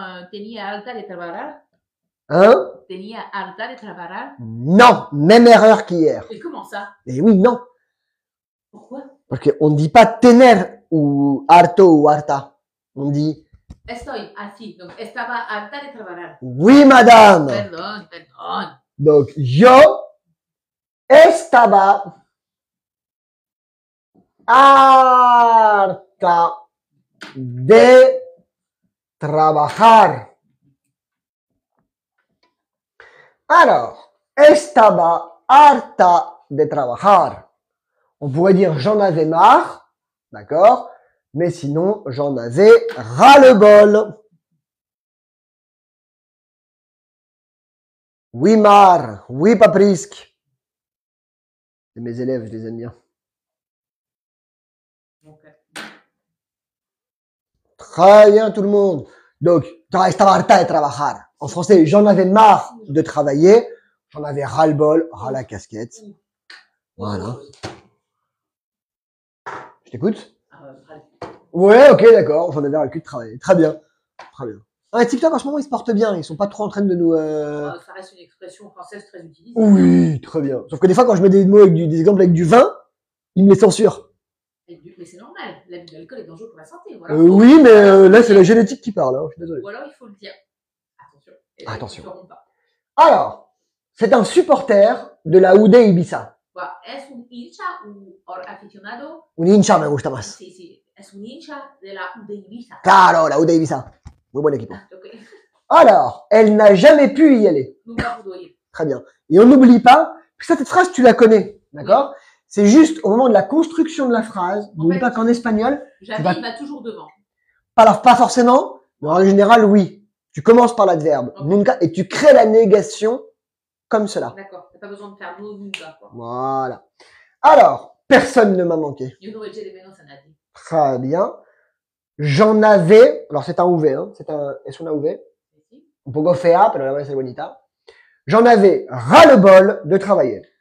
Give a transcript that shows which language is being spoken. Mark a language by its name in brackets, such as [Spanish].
[Spanish] Tenía harta de trabajar. [French] Hein? [Spanish] Tenía harta de trabajar. [French] Non, même erreur qu'hier. Et comment ça? Et oui, non. Pourquoi? Parce qu'on ne dit pas tener ou harto ou harta. On dit [Spanish] Estoy así. Donc, estaba harta de trabajar. [French] oui, madame. [Spanish] Perdón. Donc, yo estaba harta de trabajar. Alors, estaba harta de trabajar. [French] On pourrait dire j'en avais marre, d'accord? Mais sinon, j'en avais ras-le-bol. Oui, Mar. Oui, Paprisque. C'est mes élèves, je les aime bien. [English] Okay. [French] Très bien, tout le monde. [Spanish] Donc, estaba harta de trabajar. [French] En français, j'en avais marre de travailler. J'en avais ras-le-bol, ras la casquette. Voilà. Je t'écoute? Ouais, ok, d'accord. J'en avais ras le cul de travailler. Très bien. Très bien. Ah, TikTok, en ce moment, ils se portent bien. Ils sont pas trop en train de nous... Ça reste une expression française très utilisée. Oui, très bien. Sauf que des fois, quand je mets des mots avec des exemples avec du vin, ils me les censurent. Mais c'est normal. L'abus d'alcool est dangereux pour la santé. Voilà. Oui, mais là, c'est la génétique qui parle. Hein. Je suis désolé. Ou alors, il faut le dire. Attention. Attention. Alors, c'est un supporter de la UD Ibiza. [Spanish] ¿Es un hincha o aficionado? Un hincha me gusta más. Sí. Es un hincha de la UD Ibiza. Claro, la UD Ibiza. Muy buen equipo. [English] Okay. [French] Alors, elle n'a jamais pu y aller. Très bien. Et on n'oublie pas, cette phrase, tu la connais. D'accord? Oui. C'est juste au moment de la construction de la phrase, n'oublie pas qu'en espagnol... J'avais, il va toujours devant. Alors, pas forcément, mais en général, oui. Tu commences par l'adverbe, okay. Nunca, et tu crées la négation comme cela. D'accord, t'as pas besoin de faire nunca, quoi. Voilà. Alors, personne ne m'a manqué. Très bien. J'en avais, alors c'est un UV, hein, [Spanish] es una UV. Un poco fea, pero la voy a ser bonita. [French] J'en avais ras-le-bol de travailler.